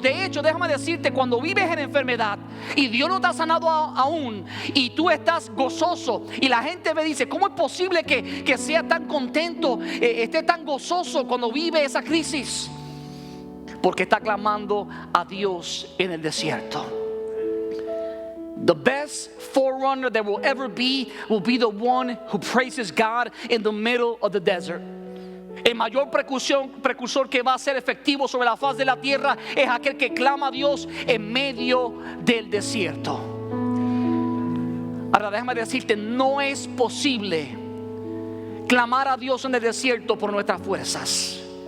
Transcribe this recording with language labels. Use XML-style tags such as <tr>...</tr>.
<es>De hecho, déjame decirte, cuando vives en enfermedad y Dios no te ha sanado aún, y tú estás gozoso, y la gente me dice, ¿cómo es posible que sea tan contento, esté tan gozoso cuando vive esa crisis? Porque está clamando a Dios en el desierto.</es> <en>The best forerunner there will ever be will be the one who praises God in the middle of the desert.</en> <es>El mayor precursor que va a ser efectivo sobre la faz de la tierra es aquel que clama a Dios en medio del desierto. Ahora déjame decirte, no es posible clamar a Dios en el desierto por nuestras fuerzas.</es>